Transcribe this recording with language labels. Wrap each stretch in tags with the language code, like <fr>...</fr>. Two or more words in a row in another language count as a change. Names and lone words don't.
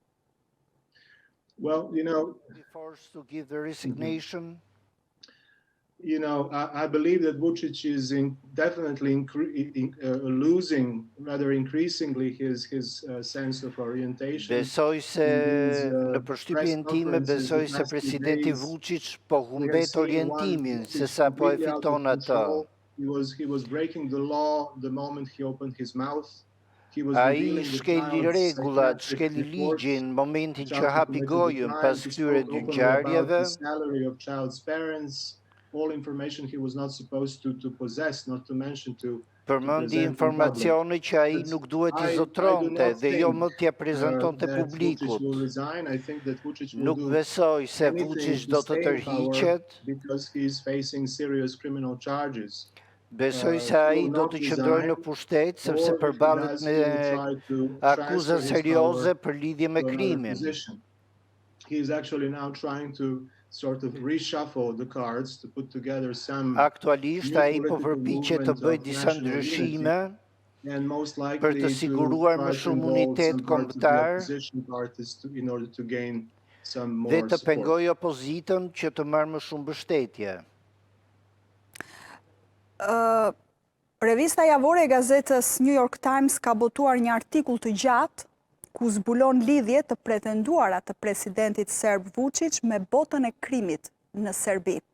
<en>Well, forced to give the resignation. you know, I believe that Vuçić is definitely losing, rather increasingly, his sense of orientation.</en> <sq>Besoj se në përshtypjen time, besoj se presidenti Vučić po humbet orientimin se sa po e fiton atë.</sq> <en>He was breaking the law the moment he opened his mouth.</en> <sq>Ai shkeli rregullat, shkeli ligjin në momentin që hapi gojën pas këtyre dy ngjarjeve.</sq> <en>All information he was not supposed to possess, not to mention to</en> <sq>Përmendi informacione që ai nuk duhet i zotronte dhe jo më t'ia prezantonte publikut. Nuk besoj se Vučić do të tërhiqet. Besoj se ai do të qëndrojë në pushtet sepse përballet me akuza serioze për lidhje me krimin. He is actually now trying to sort of reshuffle the cards to put together some. Aktualisht ai po përpiqet të bëjë disa ndryshime për të siguruar më shumë unitet kombëtar dhe të pengojë opozitën që të marrë më shumë mbështetje. Revista javore e gazetës New York Times ka botuar një artikull të gjatë ku zbulon lidhje të pretenduara të presidentit serb Vučić me botën e krimit në Serbi.</sq>